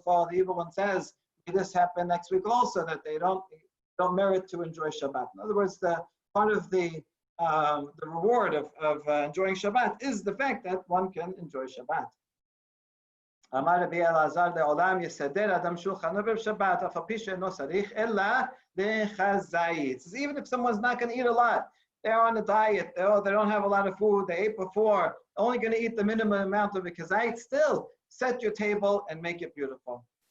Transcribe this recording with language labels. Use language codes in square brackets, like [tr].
[en] The evil one says, "May this happen next week also," that they don't merit to enjoy Shabbat. In other words, the part of the reward of enjoying Shabbat is the fact that one can enjoy Shabbat. [he] אמר רבי אלעזר לעולם יסדר אדם שולחנו בשבת אף על פי שאינו צריך אלא לחזאית. [en] Even if someone's not going to eat a lot, they're on a diet, they don't have a lot of food, they ate before, only going to eat the minimum amount of kazait, still set your table and make it beautiful.